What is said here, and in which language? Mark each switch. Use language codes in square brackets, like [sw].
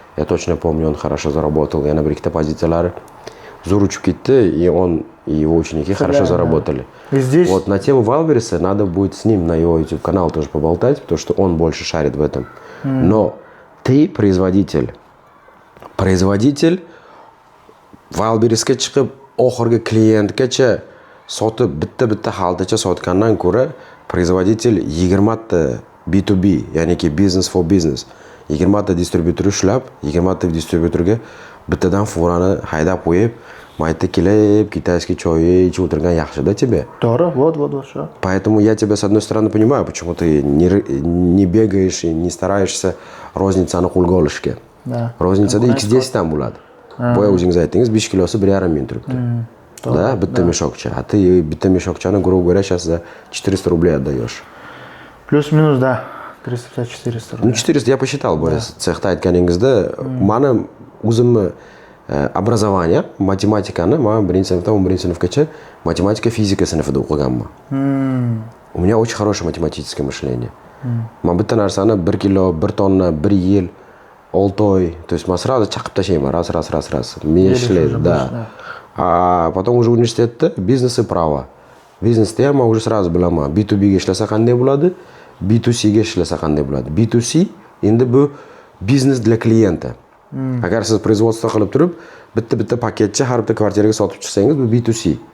[ru] Я точно помню, он хорошо заработал. [uz] Yana bir ikkita pozitsiyalari zo'r uchib ketdi, [ru] и он и его ученики хорошо заработали. Здесь... Вот на тему Wildberries надо будет с ним на его YouTube канал тоже поболтать, потому что он больше шарит в этом. Но ты производитель. [uz] Производитель Wildberriesga chiqib oxirgi klientgacha sotib bitta xaltacha sotgandan ko'ra производитель 20 ta B2B, ya'niki business for business 20 ta distributor ushlab, 20 ta distributorga bittadan furani haydab qo'yib, mayda kelib kitayskiy choy ichib o'tirgan yaxshi-da тебе. To'g'ri, [ru] вот что. Поэтому я тебя с одной стороны понимаю, почему ты не бегаешь и не стараешься розницani [uz] qo'lga olishga. [ru] Да. [uz] Roznicada X10 dan bo'ladi. Boya o'zingiz aytdingiz 5 kilosi 1,5 ming turibdi. [ru] Да, [uz] bitta meshokcha. [ru] А ты [uz] bitta meshokchani, [ru] грубо говоря, сейчас за 400 рублей отдаешь. Плюс-минус, да. 350-400 рублей. Ну, 400 я посчитал, [uz] boya cexda aytganingizda, mani o'zimni образование, matematikani men 1-sinfdan 11-sinfgacha matematika, fizika sinfida o'qiganman. [ru] У меня очень хорошее математическое мышление. [uz] Men bitta narsani 1 kilo, 1 tonna, 1 yil, 6 oy, [ru] то есть [uz] men сразу chaqib tashlayman, [ru] раз. Мне да. А потом уже университетda biznes и право. [uz] Biznesda ham men [ru] уже сразу [uz] bilaman. B2B ga ishlasa qanday bo'ladi, B2C ga ishlasa qanday bo'ladi. B2C endi bu biznes [ru] для клиента. [uz] Agar siz производство qilib turib, bitta paketcha har bitta kvartiraga sotib chiqsangiz, bu B2C.